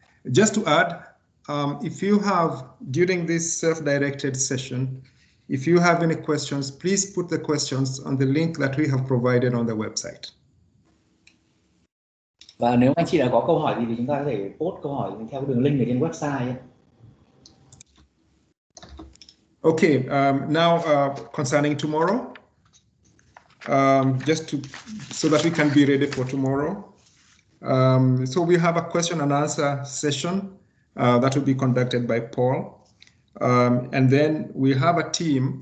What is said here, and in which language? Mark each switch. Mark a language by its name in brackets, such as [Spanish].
[English] Just to add, if you have, during this self-directed session, if you have any questions, please put the questions on the link that we have provided on the website. [Vietnamese] Và nếu anh chị đã có câu hỏi gì thì chúng ta có thể post câu hỏi theo đường link ở trên website ấy. [English] Okay, now concerning tomorrow, so that we can be ready for tomorrow. So we have a question and answer session that will be conducted by Paul, and then we have a team that